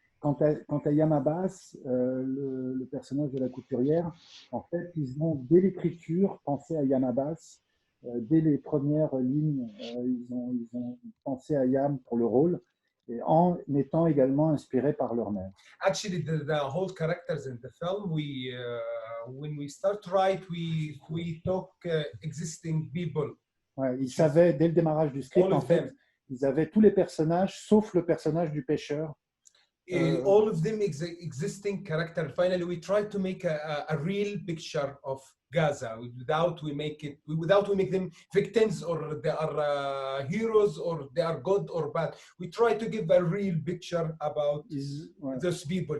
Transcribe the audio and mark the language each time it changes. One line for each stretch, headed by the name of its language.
French: Quant à Yamabas, le personnage de la couturière, en fait, ils ont dès l'écriture pensé à Yamabas. Dès les premières lignes, ils ont pensé à Yam pour le rôle, et en étant également inspirés par leur mère.
English: Actually, the whole characters in the film, when we start write, we talk existing people.
French: Ouais, ils savaient dès le démarrage du script, en fait, ils avaient tous les personnages, sauf le personnage du pêcheur.
English: All of them existing character. Finally, we try to make a real picture of Gaza without we make them victims, or they are heroes, or they are good or bad. We try to give a real picture about those people.